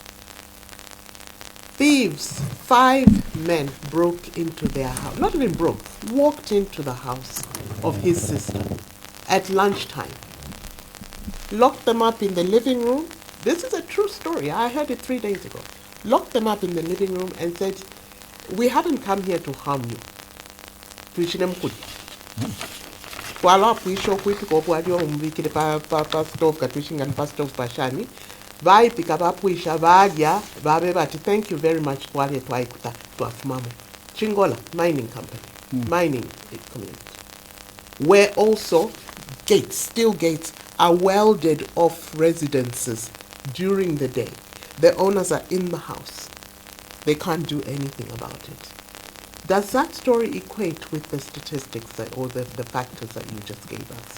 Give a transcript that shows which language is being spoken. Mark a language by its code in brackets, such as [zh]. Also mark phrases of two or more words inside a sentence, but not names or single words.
[en] Thieves, 5 men broke into their house, not even broke, walked into the house of his sister at lunchtime. Locked them up in the living room. This is a true story. I heard it 3 days ago. Locked them up in the living room and said, "We haven't come here to harm you." [bem] Kwala puisho kwitu ko bwali omubikire pa stove katwishinga pa stove pashani. Vai pika ba puisha balya babe bati [en] thank you very much [bem] kwali twaikuta twafumamo. [en] Chingola mining company, mining community. Where also steel gates are welded off residences during the day. The owners are in the house. They can't do anything about it. Does that story equate with the statistics or the factors that you just gave us?